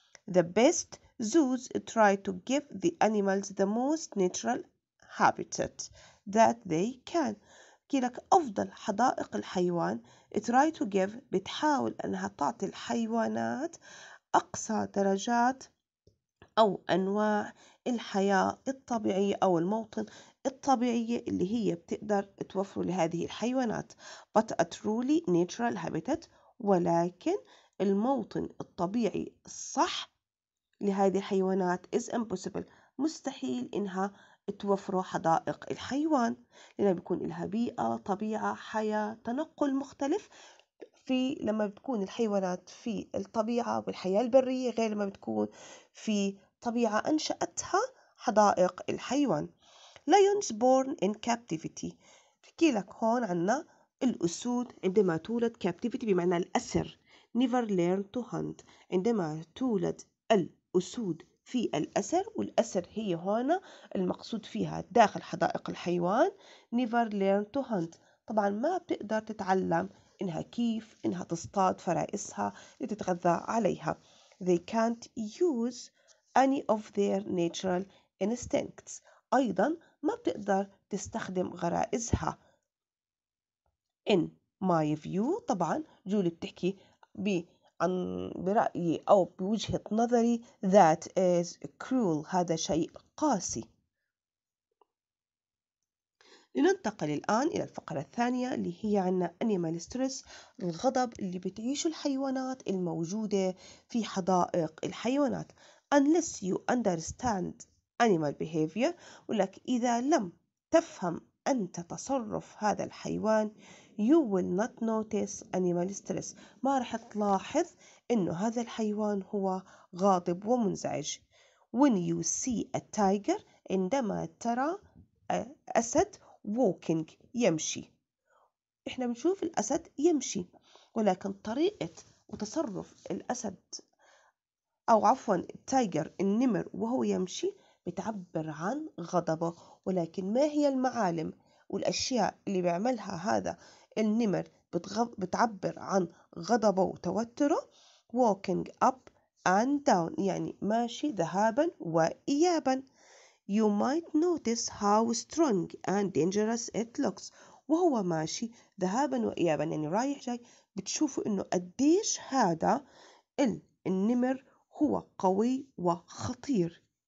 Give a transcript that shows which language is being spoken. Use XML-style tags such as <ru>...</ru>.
<en>The best zoos try to give the animals the most natural habitat that they can.</en> <ar>لك أفضل حدائق الحيوان</ar> <en>try to give</en> <ar>بتحاول أنها تعطي الحيوانات أقصى درجات أو أنواع الحياة الطبيعية أو الموطن الطبيعية اللي هي بتقدر توفر لهذه الحيوانات.</ar> <en>But a truly natural habitat،</en> <ar>ولكن الموطن الطبيعي الصح لهذه الحيوانات</ar> <en>is impossible.</en> <ar>مستحيل إنها توفر حدائق الحيوان، لأنها بيكون لها بيئة، طبيعة، حياة، تنقل مختلف. لما بتكون الحيوانات في الطبيعة والحياة البرية غير لما بتكون في طبيعة أنشأتها حدائق الحيوان.</ar> <en>lions born in captivity.</en> <ar>بحكي لك هون عنا الأسود عندما تولد captivity بمعنى الأسر.</ar> <en>never learn to hunt.</en> <ar>عندما تولد الأسود في الأسر، والأسر هي هون المقصود فيها داخل حدائق الحيوان.</ar> <en>never learn to hunt.</en> <ar>طبعا ما بتقدر تتعلم كيف إنها تصطاد فرائسها لتتغذى عليها.</ar> <en>they can't use any of their natural instincts.</en> <ar>أيضا ما بتقدر تستخدم غرائزها.</ar> <en>in my view.</en> <ar>طبعا جولي بتحكي برأيي أو بوجهة نظري</ar> <en>that is cruel.</en> <ar>هذا شيء قاسي. لننتقل الآن إلى الفقرة الثانية اللي هي عنا animal stress، الغضب اللي بتعيشه الحيوانات الموجودة في حدائق الحيوانات.</ar> <en>unless you understand animal behavior.</en> <ar>ولك إذا لم تفهم أنت تصرف هذا الحيوان</ar> <en>you will not notice animal stress.</en> <ar>ما رح تلاحظ إنه هذا الحيوان هو غاضب ومنزعج.</ar> <en>when you see a tiger.</en> <ar>عندما ترى أسد walking يمشي. إحنا بنشوف الأسد يمشي، ولكن طريقة وتصرف الأسد أو عفوا التايجر النمر وهو يمشي بتعبر عن غضبه. ولكن ما هي المعالم والأشياء اللي بيعملها هذا النمر بتعبر عن غضبه وتوتره؟</ar> <en>walking up and down</en> <ar>يعني ماشي ذهابا وإيابا.</ar> <en>You might notice how strong and dangerous it looks.</en> <ar>وهو ماشي ذهابا وإيابا يعني رايح جاي، بتشوفوا إنه قديش هذا النمر هو قوي وخطير.</ar>